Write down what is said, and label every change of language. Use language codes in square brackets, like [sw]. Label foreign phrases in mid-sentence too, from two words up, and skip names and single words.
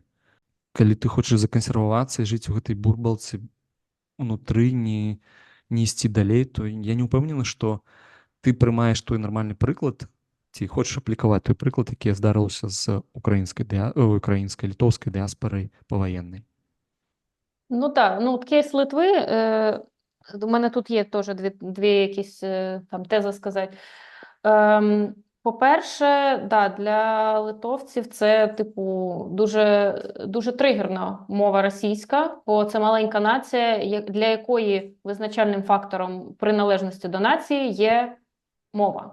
[be] Калі ты хочаш закансервавацца і жыць у гэтай бурбалцы унутры, не ісці далей, то я не ўпэўнены, што ты прымаеш той нармальны прыклад, ці хочаш аплікаваць той прыклад, які здарыўся з украінскай, літоўскай дыяспарай паваеннай. [uk] Так, кейс Литви, у мене тут є теж дві якісь там тези сказати. По-перше, да, для литовців це, типу, дуже, дуже тригерна мова російська, бо це маленька нація, для якої визначальним фактором приналежності до нації є мова.